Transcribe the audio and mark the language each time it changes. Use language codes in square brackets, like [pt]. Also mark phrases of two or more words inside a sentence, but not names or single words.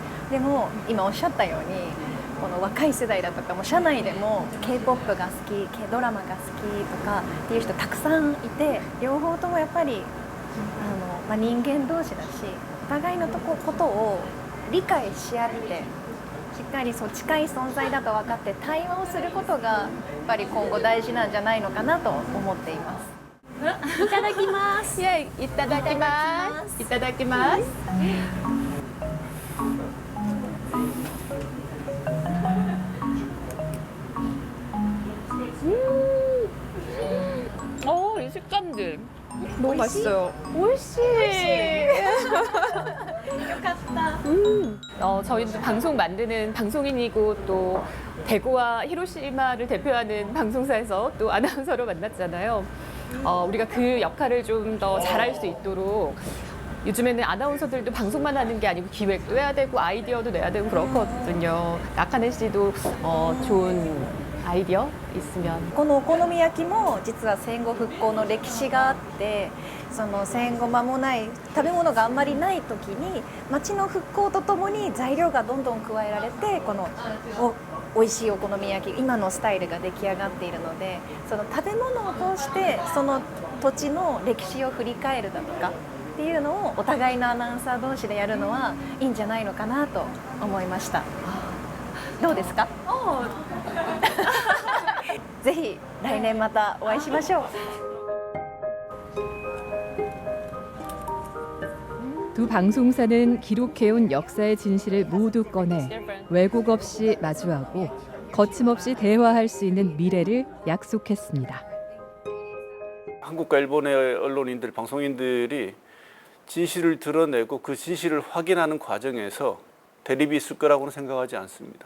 [ja] でも今おっしゃったようにこの若い世代だとかも社内でも K-POP が好き、ドラマが好きとかっていう人たくさんいて、両方ともやっぱり人間同士だし、お互いのことを理解し合ってしっかりそう近い存在だと分かって対話をすることがやっぱり今後大事なんじゃないのかなと思っています。いただきます。 예, いただきます。いただきます. [ko] 이 식감들 너무 맛있어요. [ja] 오이시. よかった。 [ko] 저희도 방송 만드는 방송인이고 또 대구와 히로시마를 대표하는 방송사에서 또 아나운서로 만났잖아요. 우리가 그 역할을 좀 더 잘할 수 있도록 요즘에는 아나운서들도 방송만 하는 게 아니고 기획도 해야 되고 아이디어도 내야 되고 그렇거든요. 나카네 씨도 좋은 아이디어 있으면. [ja] このお好み焼きも実は戦後復興の歴史があって、その戦後間もない食べ物があんまりない時に町の復興とともに材料がどんどん加えられて、この美味しいお好み焼き今のスタイルが出来上がっているので、その食べ物を通してその土地の歴史を振り返るだとかっていうのをお互いのアナウンサー同士でやるのはいいんじゃないのかなと思いました。どうですか？ぜひ来年またお会いしましょう。 [ko] 두 방송사는 기록해온 역사의 진실을 모두 꺼내 왜곡 없이 마주하고 거침없이 대화할 수 있는 미래를 약속했습니다. 한국과 일본의 언론인들, 방송인들이 진실을 드러내고 그 진실을 확인하는 과정에서 대립이 있을 거라고는 생각하지 않습니다.